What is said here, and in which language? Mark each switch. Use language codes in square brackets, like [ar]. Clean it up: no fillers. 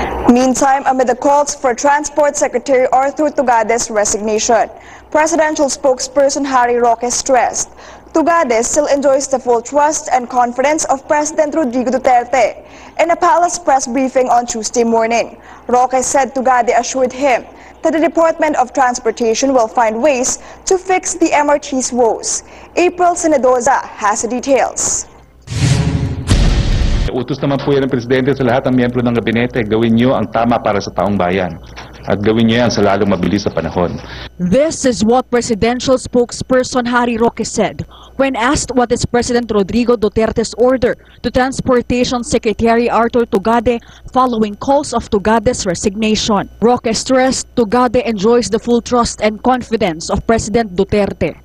[en] Meantime, amid the calls for Transport Secretary Arthur Tugade's resignation, presidential spokesperson Harry Roque stressed Tugade still enjoys the full trust and confidence of President Rodrigo Duterte. In a palace press briefing on Tuesday morning, Roque said Tugade assured him that the Department of Transportation will find ways to fix the MRT's woes. April Senedoza has the details. [tl] Utos naman po yan ng Presidente sa lahat ng miyembro ng gabinete, gawin niyo ang tama para sa taong bayan. At gawin niyo yan sa lalong mabilis na panahon. [en] This is what presidential spokesperson Harry Roque said when asked what is President Rodrigo Duterte's order to Transportation Secretary Arthur Tugade following calls of Tugade's resignation. Roque stressed Tugade enjoys the full trust and confidence of President Duterte.